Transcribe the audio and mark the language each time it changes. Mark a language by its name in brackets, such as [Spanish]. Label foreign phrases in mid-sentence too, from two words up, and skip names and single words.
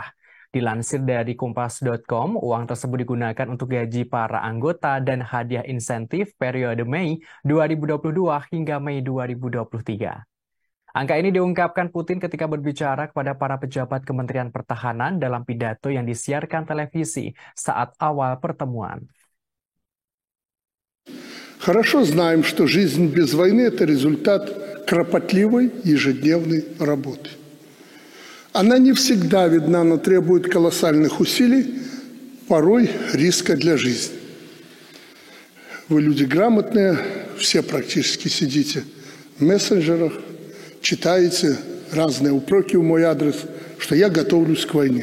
[Indonesian] Dilansir dari Kompas.com, uang tersebut digunakan untuk gaji para anggota dan hadiah insentif periode Mei 2022 hingga Mei 2023. Angka ini diungkapkan Putin ketika berbicara kepada para pejabat Kementerian Pertahanan dalam pidato yang disiarkan televisi saat awal pertemuan. [Russian] Хорошо знаем, что жизнь без войны – это результат кропотливой ежедневной работы. Она не всегда видна, но требует колоссальных усилий, порой риска для жизни. Вы люди грамотные, все практически сидите в мессенджерах, читаете разные упреки в мой адрес, что я готовлюсь к войне.